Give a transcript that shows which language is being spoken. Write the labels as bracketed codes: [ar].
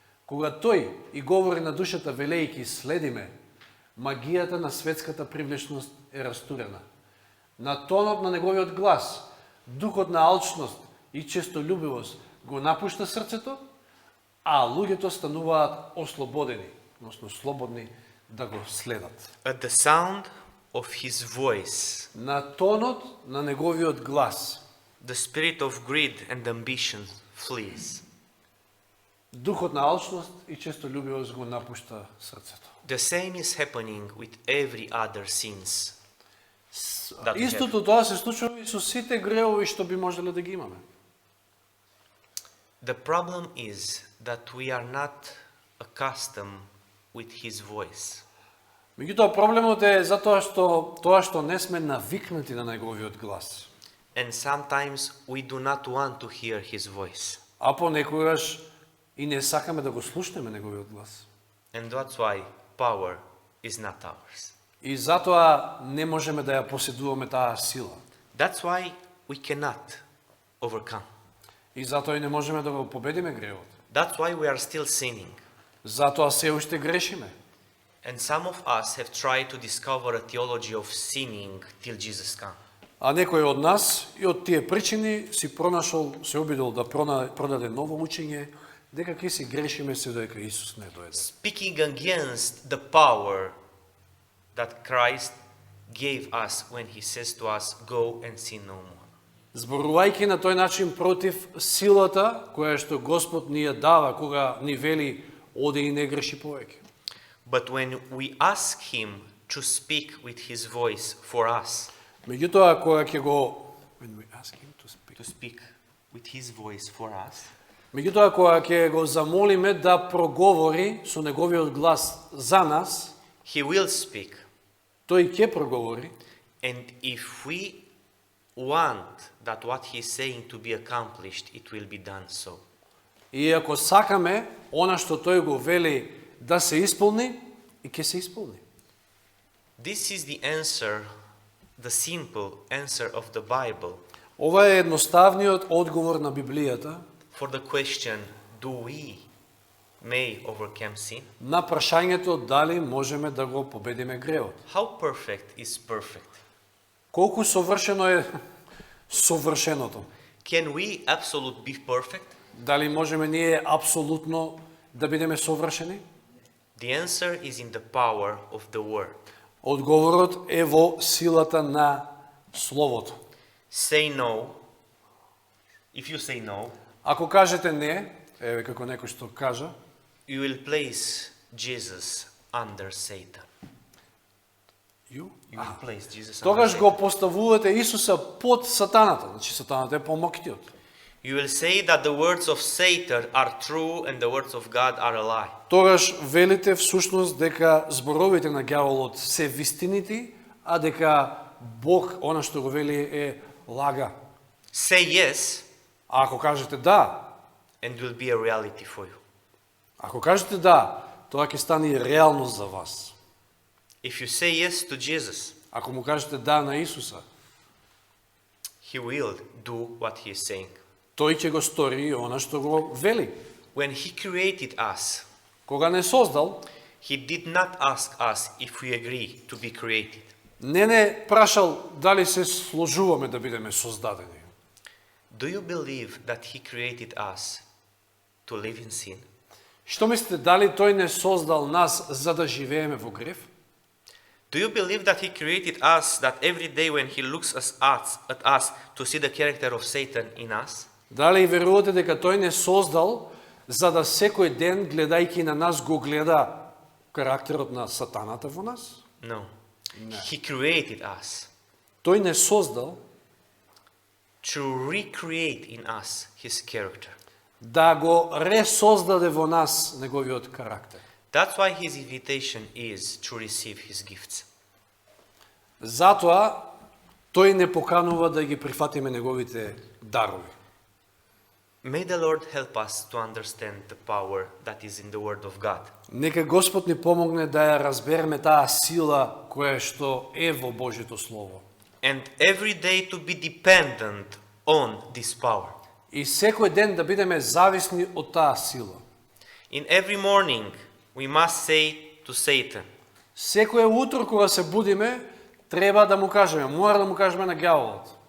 [mk] Кога тој и говори на душата велејќи следиме, магијата на светската привлечност е растурена. На тонот на неговиот глас, духот на алчност и честолюбивост го напушта срцето, а луѓето стануваат ослободени, односно слободни да го следат. [en] At the sound of his voice, [mk] На тонот на неговиот глас, [en] the spirit of greed and ambition flees. [mk] духот на алчност и честолюбивост го напушта срцето. [en] The same is happening with every other sins. that we have. [mk] Истото тоа се случува и со сите гревови што би можеле да ги имаме. [en] The problem is that we are not accustomed with his voice. [mk] Меѓутоа проблемот е затоа што не сме навикнати на неговиот глас. [en] And sometimes we do not want to hear his voice. [mk] А понекогаш и не сакаме да го слушнеме неговиот глас. [en] And that's why power is not ours. [mk] И затоа не можеме да ја поседуваме таа сила. [en] That's why we cannot overcome. [mk] И затоа и не можеме да го победиме гревот. [en] That's why we are still sinning. [mk] Затоа се уште грешиме. [en] And some of us have tried to discover a theology of sinning till Jesus comes. [mk] А некој од нас и од тие причини си пронашол, се обидел да продаде ново учење, дека ќе си грешиме се додека Исус не дојде. [en] Speaking against the power that Christ gave us when he says to us, go and sin no more. [mk] Зборувајќи на тој начин против силата која што Господ ни ја дава кога ни вели оди и не греши повеќе. [en] But when we ask him to speak with his voice for us, [mk] Меѓутоа кога ќе го [en] to speak with his voice for us, [mk] Меѓутоа кога ќе го замолиме да проговори со неговиот глас за нас, [en] he will speak. [mk] тој ќе проговори. [en] And if we want that what he is saying to be accomplished, it will be done so. [mk] И ако сакаме она што тој го вели да се исполни, и ќе се исполни. [en] This is the answer, the simple answer of the Bible [mk] Ова е едноставниот одговор на Библијата [en] for the question, do we may overcome sin? [mk] На прашањето дали можеме да го победиме греот. [en] How perfect is perfect? [mk] Колку совршено е совршеното? [en] Can we absolute be perfect? [mk] Дали можеме ние апсолутно да бидеме совршени? [en] The answer is in the power of the word. [mk] Одговорот е во силата на Словото. [en] Say no. If you say no, [mk] Ако кажете не, еве како некој што кажа, [en] you will place Jesus under Satan. you? You will place Jesus under [mk] Тогаш [en] Satan. [mk] го поставувате Исуса под сатаната. Значи сатаната е помоктиот. [en] You will say that the words of Satan are true and the words of God are a lie. [mk] Тогаш велите всушност дека зборовите на ѓаволот се вистинити, а дека Бог, она што го вели, е лага. [en] Say yes [mk] А ако кажете да, [en] and it will be a reality for you. [mk] ако кажете да, тоа ќе стане и реалност за вас. [en] If you say yes to Jesus, [mk] Ако му кажете да на Исуса, [en] he will do what he is saying. [mk] тој ќе го стори она што го вели. [en] When he created us, [mk] Кога не создал, [en] he did not ask us if we agree to be created. [mk] не прашал дали се сложуваме да бидеме создадени. [en] Do you believe that he created us to live in sin? [mk] Што мислите, дали тој не создал нас за да живееме во грев? [en] Do you believe that he created us that every day when he looks at us to see the character of Satan in us? [mk] Дали верувате дека тој не создал за да секој ден гледајќи на нас го гледа карактерот на сатаната во нас? [en] No. He created us [mk] Тој не создал [en] to recreate in us his character. [mk] да го ресоздаде во нас неговиот карактер. [en] That's why his invitation is to receive his gifts. [mk] Затоа тој не поканува да ги прифатиме неговите дарови. [en] May the Lord help us to understand the power that is in the Word of God. [mk] Нека Господ ни помогне да ја разбереме таа сила која што е во Божјото Слово. [en] And every day to be dependent on this power. [mk] И секој ден да бидеме зависни од таа сила. [en] In every morning, we must say to Satan, [mk] Секој утро кога се будиме, треба да му кажеме, мора да му кажеме на ѓаволот.